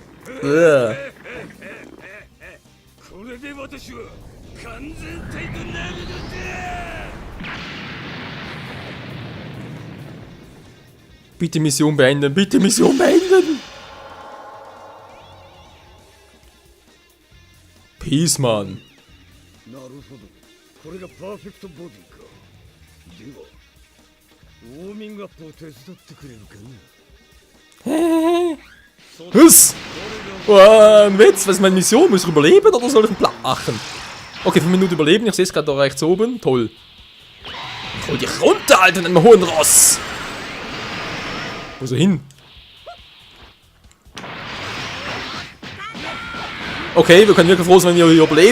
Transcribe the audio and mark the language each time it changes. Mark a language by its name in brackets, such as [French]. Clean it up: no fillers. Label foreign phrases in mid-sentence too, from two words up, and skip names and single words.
[German] Bitte Mission beenden, bitte Mission beenden. Peace, Mann. [Japanese] なるほど。これがパーフェクトボディか。では、ウォーミングアップを手伝ってくれるかな。 [German] Was? Ein Witz, was ist meine Mission? Muss ich überleben oder soll ich einen Plan machen? Okay, 5 Minuten überleben, ich sehe es gerade da rechts oben. Toll. Ich hol dich runter, Alter, in einem hohen Ross. Wo ist er hin? Okay, wir können wirklich froh sein, wenn wir hier überleben.